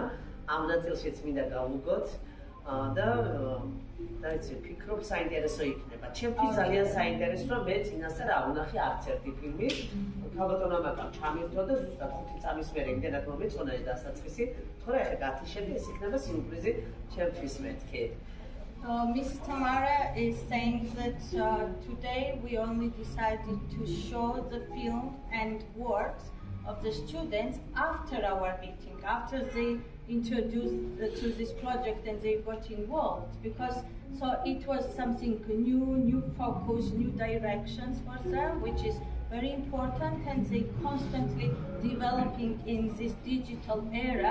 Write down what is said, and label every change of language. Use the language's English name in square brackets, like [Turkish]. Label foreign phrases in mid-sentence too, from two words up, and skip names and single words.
[Georgian] ამ ნაწილშიც მინდა გავუგოთ და იცი, ვფიქრობ საინტერესო იქნება. ჩემთვის ძალიან საინტერესოა, მე წინასწარ არ ვნახე არც ერთი ფილმი. ქალბატონ ამაკამ ჩამირთვა და ზუსტად 5 წამის მერე იმდენად მომეწონა ეს დასაწყისი. თორე ახლა გათიშები, ეს იქნება სიურპრიზი ჩემთვის მეთქი. [English] Mrs. Tamara is saying that today we only decided to show the film and works of the students after our meeting, after they introduced to this project and they got involved, because so it was something new focus, new directions for them, which is very important, and they constantly developing in this digital era.